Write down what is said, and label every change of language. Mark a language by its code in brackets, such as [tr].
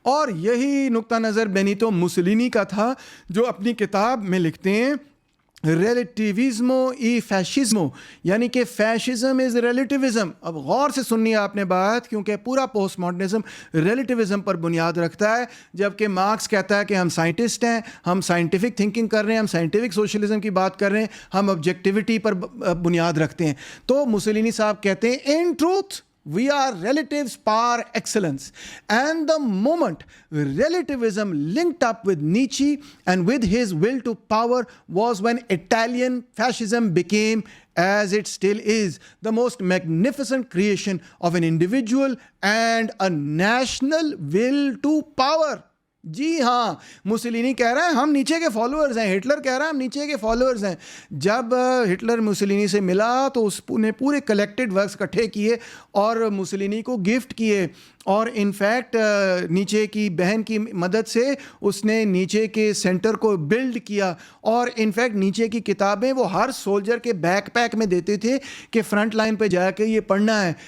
[ur] اور یہی نقطہ نظر بینیٹو موسولینی کا تھا جو اپنی کتاب میں لکھتے ہیں ریلیٹیوزمو ای فیشزمو, یعنی کہ فیشزم از ریلیٹیوزم. اب غور سے سننی ہے آپ نے بات, کیونکہ پورا پوسٹ ماڈرنزم ریلیٹیوزم پر بنیاد رکھتا ہے, جبکہ مارکس کہتا ہے کہ ہم سائنٹسٹ ہیں, ہم سائنٹیفک تھنکنگ کر رہے ہیں, ہم سائنٹیفک سوشلزم کی بات کر رہے ہیں, ہم آبجیکٹیوٹی پر بنیاد رکھتے ہیں. تو موسولینی صاحب کہتے ہیں [en] In truth we are relatives par excellence, and the moment relativism linked up with Nietzsche and with his will to power was when Italian fascism became, as it still is, the most magnificent creation of an individual and a national will to power. [ur] جی ہاں، Mussolini کہہ رہا ہے ہم نیچے کے followers ہیں، Hitler کہہ رہا ہے ہم نیچے کے فالوورز ہیں. جب ہٹلر مسولینی سے ملا تو اس نے پورے کلیکٹڈ ورکس اکٹھے کیے اور مسولینی کو گفٹ کیے، اور انفیکٹ نیچے کی بہن کی مدد سے اس نے نیچے کے سینٹر کو بلڈ کیا، اور انفیکٹ نیچے کی کتابیں وہ ہر سولجر کے بیک پیک میں دیتے تھے کہ فرنٹ لائن پہ جا کے یہ پڑھنا ہے.